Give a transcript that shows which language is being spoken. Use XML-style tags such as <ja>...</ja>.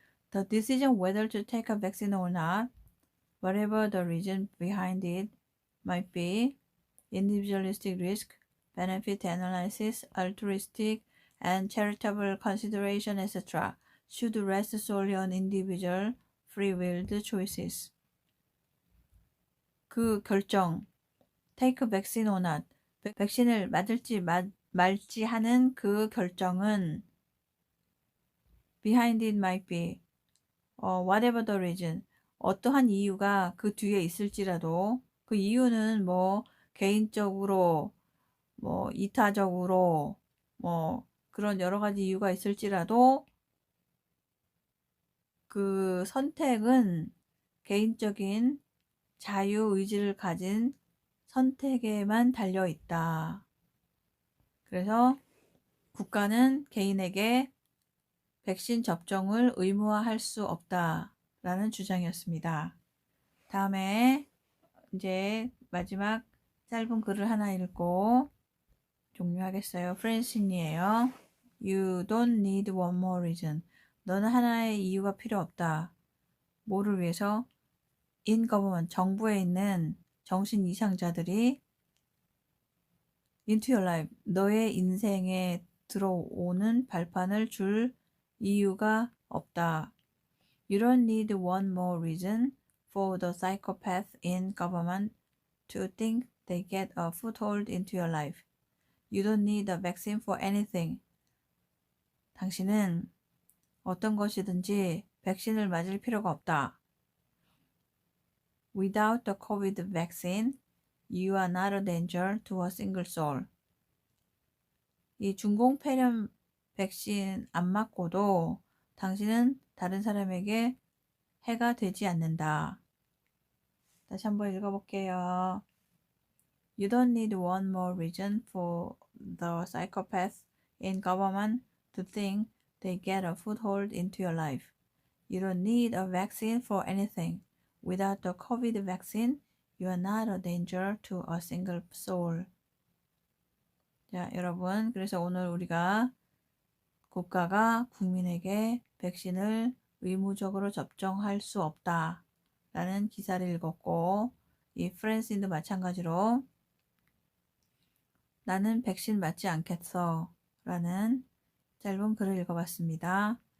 <en>The decision whether to take a vaccine or not, whatever the reason behind it might be, individualistic risk, benefit analysis, altruistic and charitable consideration, etc., should rest solely on individual free-willed choices.</en> <ko>그 결정,</ko> <en>take vaccine or not,</en> <ko>백신을 맞을지 말지 하는 그 결정은</ko> <en>behind it might be, whatever the reason,</en> <ko>어떠한 이유가 그 뒤에 있을지라도 그 이유는 뭐 개인적으로 뭐 이타적으로 뭐 그런 여러 가지 이유가 있을지라도 그 선택은 개인적인 자유의지를 가진 선택에만 달려 있다. 그래서 국가는 개인에게 백신 접종을 의무화할 수 없다라는 주장이었습니다. 다음에 이제 마지막 짧은 글을 하나 읽고 종료하겠어요. 프랜신이에요.</ko> <en>You don't need one more reason.</en> <ko>너는 하나의 이유가 필요 없다. 뭐를 위해서?</ko> <en>In government,</en> <ko>정부에 있는 정신 이상자들이</ko> <en>into your life,</en> <ko>너의 인생에 들어오는 발판을 줄 이유가 없다.</ko> <en>You don't need one more reason for the psychopath in government to think they get a foothold into your life. You don't need a vaccine for anything.</en> <ko>당신은 어떤 것이든지 백신을 맞을 필요가 없다.</ko> <en>Without the COVID vaccine, you are not a danger to a single soul.</en> <ko>이 중공폐렴 백신 안 맞고도 당신은 다른 사람에게 해가 되지 않는다. 다시 한번 읽어볼게요.</ko> <en>You don't need one more reason for the psychopath in government to think they get a foothold into your life. You don't need a vaccine for anything. Without the COVID vaccine, you are not a danger to a single soul.</en> <ko>자, 여러분, 그래서 오늘 우리가 국가가 국민에게 백신을 의무적으로 접종할 수 없다 라는 기사를 읽었고, 이 프랜신도 마찬가지로 나는 백신 맞지 않겠어 라는 짧은 글을 읽어봤습니다.</ko>